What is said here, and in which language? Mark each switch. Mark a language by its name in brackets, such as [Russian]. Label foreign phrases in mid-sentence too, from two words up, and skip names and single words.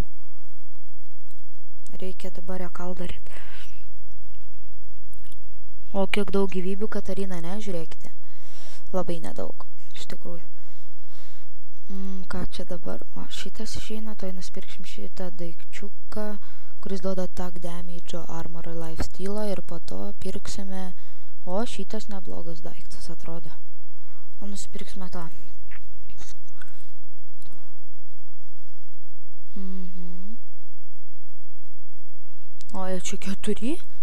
[Lithuanian] Reikia dabar rekal daryt. O kiek daug gyvybių Katarina, ne? Žiūrėkite. Labai nedaug, iš tikrųjų. Ką čia dabar? O, šitas išeina, tai nusipirksim šitą daikčiuką, kuris duoda [English] attack damage, [Lithuanian] armor ir lifestealą ir po to pirksime. O, šitas neblogas daiktas, atrodo. O nusipirksime tą. O, čia 4?